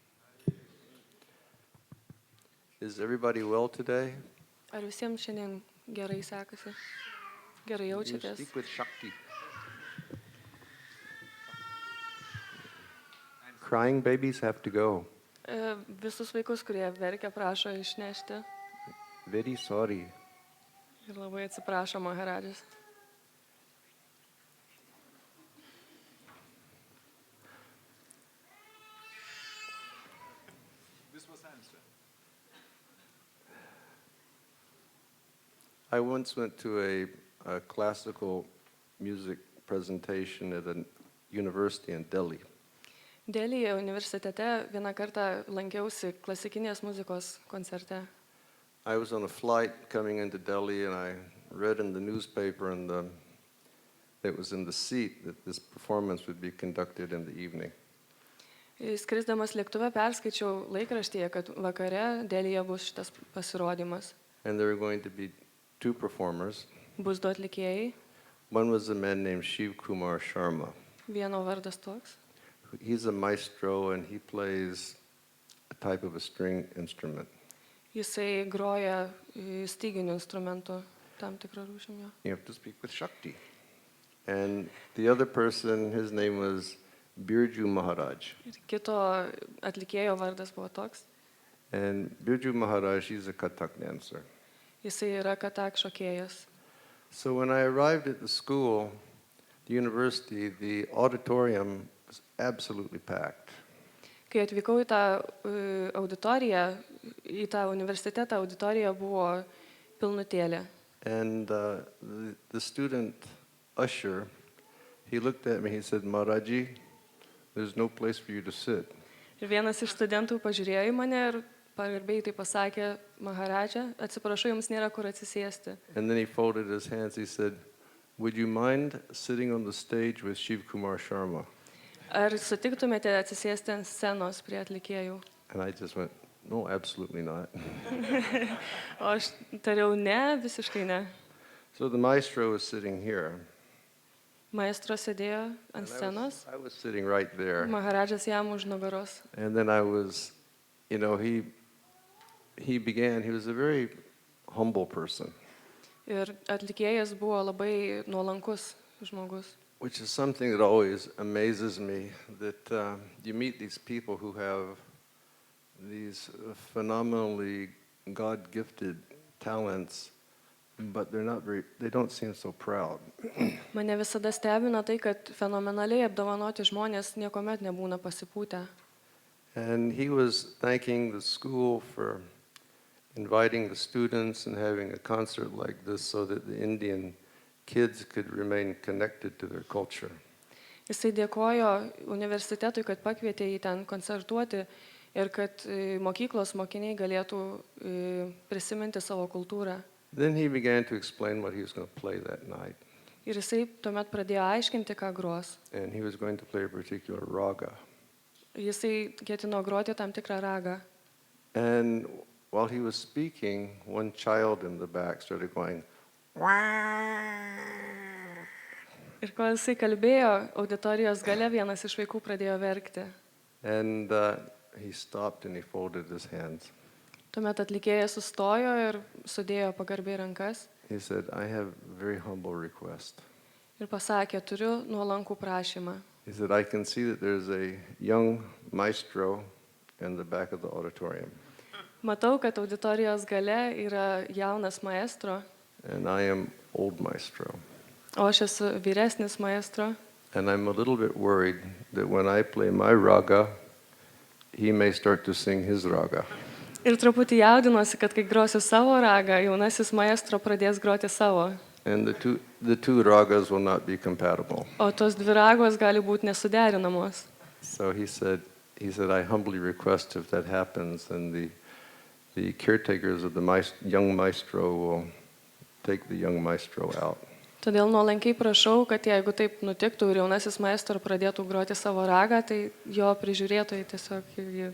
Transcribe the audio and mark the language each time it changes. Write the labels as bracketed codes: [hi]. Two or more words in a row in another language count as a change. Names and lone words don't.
[en] Is everybody well today? [lt] Ar visiems šiandien gerai sekasi? Gerai [en] You [lt] jaučiatės? [en] speak with Shakti. Crying babies have to go. [lt] Visus vaikus, kurie verkia, prašo išnešti. [en] Very sorry. [lt] Ir labai atsiprašo Maharadžas. [en] I once went to a classical music presentation at a university in Delhi. [lt] Delyje universitete vieną kartą lankiausi klasikinės muzikos koncerte. [en] I was on a flight coming into Delhi and I read in the newspaper it was in the seat that this performance would be conducted in the evening. [lt] Skrisdamas lėktuve perskaičiau laikraštyje, kad vakare Delyje bus šitas pasirodymas. [en] And there were going to be two performers. [lt] Bus du atlikėjai. [en] One was a man named Shiv Kumar Sharma. [lt] Vieno vardas toks. [en] He's a maestro and he plays a type of a string instrument. [lt] Jisai groja styginių instrumentų tam tikrą rūšim jo. [en] You have to speak with Shakti. And the other person, his name was Birju Maharaj. [lt] Ir kito atlikėjo vardas buvo toks. [en] And Birju Maharaj, he's a Kathak dancer. [lt] Jisai yra katak šokėjas. [en] So when I arrived at the school, the university, the auditorium was absolutely packed. [lt] Kai atvykau į tą auditoriją, į tą universitetą, auditorija buvo pilnutėlė. [en] And the student usher, he looked at me, he said, Maharaji, there's no place for you to sit. [lt] Ir vienas iš studentų pažiūrėjo į mane ir pagarbiai tai pasakė, Maharadža, atsiprašau, jums nėra kur atsisėsti. [en] And then he folded his hands, he said, would you mind sitting on the stage with Shiv Kumar Sharma? [lt] Ar sutiktumėte atsisėsti ant scenos prie atlikėjų? [en] And I just went, no, absolutely not. [lt] O aš tariau, ne, visiškai ne. [en] So the maestro was sitting here. [lt] Maestro sėdėjo ant [en] And [lt] scenos, [en] I was sitting right there. [lt] Maharadžas jam už nugaros. [en] And then I was, he was a very humble person, [lt] Ir atlikėjas buvo labai nuolankus žmogus. [en] which is something that always amazes me, that you meet these people who have these phenomenally God-gifted talents, but they don't seem so proud. [lt] Mane visada stebina tai, kad fenomenaliai apdovanoti žmonės niekuomet nebūna pasipūtę. [en] And he was thanking the school for inviting the students and having a concert like this so that the Indian kids could remain connected to their culture. [lt] Jisai dėkojo universitetui, kad pakvietė jį ten koncertuoti ir kad mokyklos mokiniai galėtų prisiminti savo kultūrą. [en] Then he began to explain what he was going to play that night. [lt] Ir jisai tuomet pradėjo aiškinti, ką gros. [en] And he was going to play a particular raga. [lt] Jisai ketino groti tam tikrą ragą. [en] And while he was speaking, one child in the back started going, [lt] Ir kol jisai kalbėjo, auditorijos gale vienas iš vaikų pradėjo verkti. [en] and he stopped and he folded his hands. [lt] Tuomet atlikėjas sustojo ir sudėjo pagarbiai rankas [en] He said, I have a very humble request. [lt] ir pasakė, turiu nuolankų prašymą. [en] He said, I can see that there's a young maestro in the back of the auditorium, [lt] Matau, kad auditorijos gale yra jaunas maestro, [en] and I am old maestro. [lt] o aš esu vyresnis maestro. [en] And I'm a little bit worried that when I play my raga, he may start to sing his raga. [lt] Ir truputį jaudinuosi, kad kai grosiu savo ragą, jaunasis maestro pradės groti savo. [en] And the two ragas will not be compatible. [lt] O tos dvi ragos gali būti nesuderinamos. [en] So he said, I humbly request if that happens, then the caretakers of the young maestro will take the young maestro out. [lt] Todėl nuolankiai prašau, kad jeigu taip nutiktų ir jaunasis maestro pradėtų groti savo ragą, tai jo prižiūrėtojai tiesiog jį